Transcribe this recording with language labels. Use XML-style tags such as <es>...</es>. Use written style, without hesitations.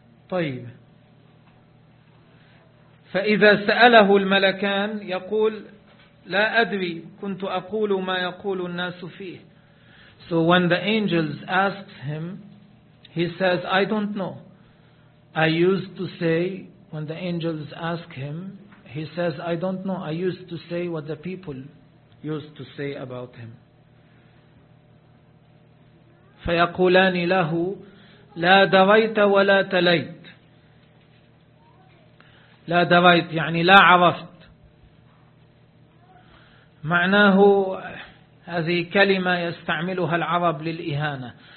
<ar>طيب فإذا سأله الملكان يقول لا أدري كنت أقول ما يقول الناس فيه.</ar> <en>So when the angels asked him, he says, I don't know. I used to say, when the angels ask him, he says, I don't know. I used to say what the people used to say about him.</en> <ar>فيقولان له لا دريت ولا تليت. لا دريت يعني لا عرفت. معناه هذه كلمة يستعملها العرب للإهانة.</ar>